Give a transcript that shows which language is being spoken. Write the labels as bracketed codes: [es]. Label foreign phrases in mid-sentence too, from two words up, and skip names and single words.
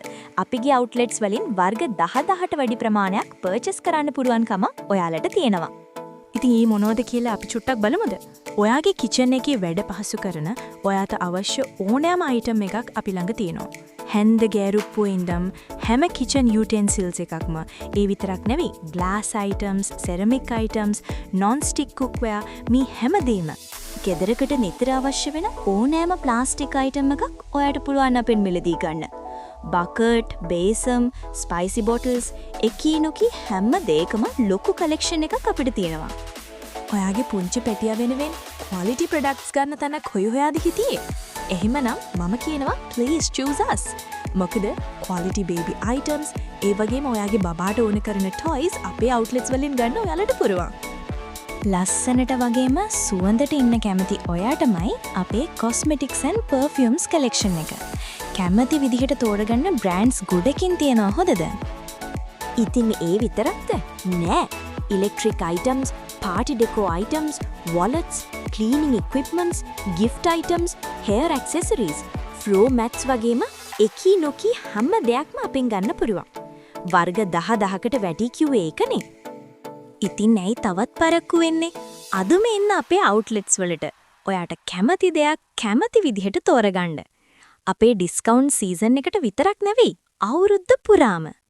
[si] අපිගේ outlets වලින් වර්ග 10,000ට වැඩි ප්‍රමාණයක් purchase කරන්න පුළුවන්කම ඔයාලට තියෙනවා. ඉතින් මේ මොනවද කියලා අපි චුට්ටක් බලමුද? ඔයාගේ කිචන් එකේ වැඩ පහසු කරන ඔයාට අවශ්‍ය ඕනෑම item එකක් අපි ළඟ තියෙනවා. හැන්ද ගෑරුප්පු ඉඳන් හැම [en] kitchen utensils [si] එකක්ම ඒ විතරක් නෙවෙයි [en] glass items, ceramic items, non-stick cookware [si] මේ හැමදේම. ගෙදරකට නිතර අවශ්‍ය වෙන ඕනෑම [en] plastic item [si] එකක් ඔයාට පුළුවන් අපෙන් මිලදී ගන්න. [en] bucket, basin, spicy bottles, [si] එකිනොකි හැම දෙයකම ලොකු collection එකක් අපිට තියෙනවා. ඔයාගේ පුංචි පැටියා වෙනුවෙන් [en] quality products [si] ගන්න තැනක් හොයාද හිටියේ? එහෙමනම් මම කියනවා [en] please choose us. [si] මොකද [en] quality baby items [si] ඒ වගේම ඔයාගේ බබාට ඕන කරන toys අපේ outlets වලින් ගන්න ඔයාලට පුරුවන්. ලස්සනට වගේම සුවඳට ඉන්න කැමති ඔයාටමයි අපේ [en] cosmetics and perfumes collection [si] එක. කැමති විදිහට තෝරගන්න brands ගොඩකින් තියෙනවා හොඳද? ඉතින් ඒ විතරක්ද? නෑ. [en] electric items, party decor items, wallets, cleaning equipments, gift items, hair accessories, floor mats [si] වගේම එකිනොකි හැම දෙයක්ම අපෙන් ගන්න පුළුවන්. වර්ග 10,000කට වැඩි කිව්වේ ඒකනේ. ඉතින් ඇයි තවත් පරක්කු වෙන්නේ? අදම එන්න අපේ outlets වලට. ඔයාට කැමති දෙයක් කැමති විදිහට තෝරගන්න. අපේ [en] discount season [si] එකට විතරක් නෙවෙයි අවුරුද්ද පුරාම.